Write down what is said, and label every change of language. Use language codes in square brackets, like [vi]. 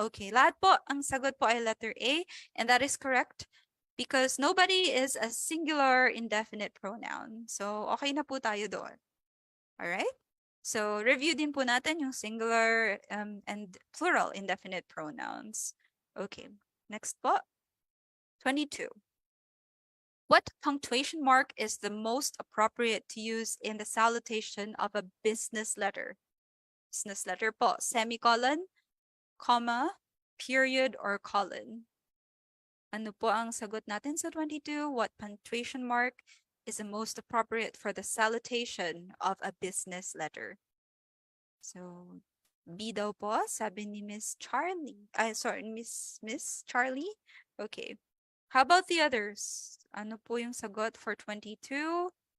[tl] Okay, lahat po, ang sagot po ay letter A. [en] And that is correct because nobody is a singular indefinite pronoun. [tl] So, okay na po tayo doon. Alright? So, review din po natin yung singular and plural indefinite pronouns. [en] Okay, next po. 22. What punctuation mark is the most appropriate to use in the salutation of a business letter? Business letter po, semicolon, comma, period, or colon. [tl] Ano po ang sagot natin sa 22? [en] What punctuation mark is the most appropriate for the salutation of a business letter? [tl] So, B daw po, sabi ni Miss Charlie. Miss Charlie? Okay. [en] How about the others? [tl] Ano po yung sagot [en] for 22?